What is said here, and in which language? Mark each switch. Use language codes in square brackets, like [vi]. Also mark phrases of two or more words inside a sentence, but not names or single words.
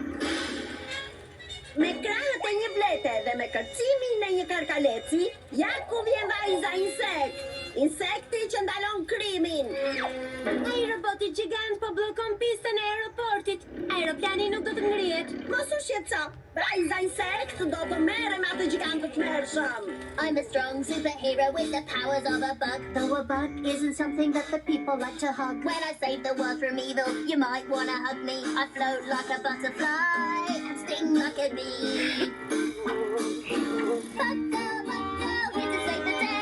[sq] Me krahët e një blete dhe me kërcimin e një karkaleci, ja ku vjen vajza insekt. Insekti që ndalon krimin. Ai roboti gjigant po bllokon pistën e aeroportit. Aeroplani nuk do të ngrihet. Mos u shqetëso. Vajza insekt do të merre me atë gjigant të tmerrshëm. [en] I'm a strong superhero with the powers of a bug. Though a bug isn't something that the people like to hug. When I save the world from evil, you might wanna hug me. I float like a butterfly and sting like a bee. Bug girl, here to save the day.